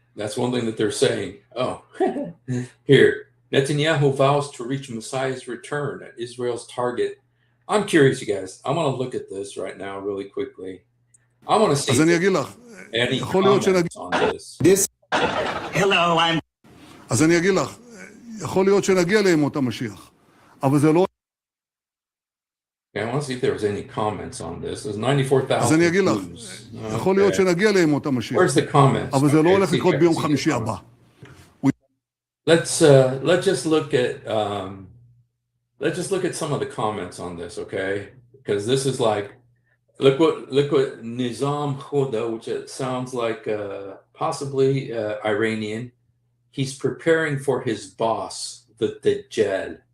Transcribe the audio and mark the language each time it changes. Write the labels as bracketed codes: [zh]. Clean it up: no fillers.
[en] That's one thing that they're saying. Oh, here, Netanyahu vows to reach Messiah's return at Israel's target. I'm curious, you guys. I want to look at this right now really quickly. I want to see any comments on this. Hello, I'm... [he] אז אני אגיד לך, יכול להיות שנגיע לימות המשיח, אבל זה לא... [en] I want to see if there was any comments on this. There's 94,000 [he] אז אני אגיד לך, יכול להיות שנגיע לימות המשיח. [en] Where's the comments? [he] אבל זה לא הולך לקרות ביום חמישי הבא. [en] Let's just look at some of the comments on this, okay? Because this is like, look what Nizam Khuda, which it sounds like possibly Iranian. He's preparing for his boss, the Dajjal.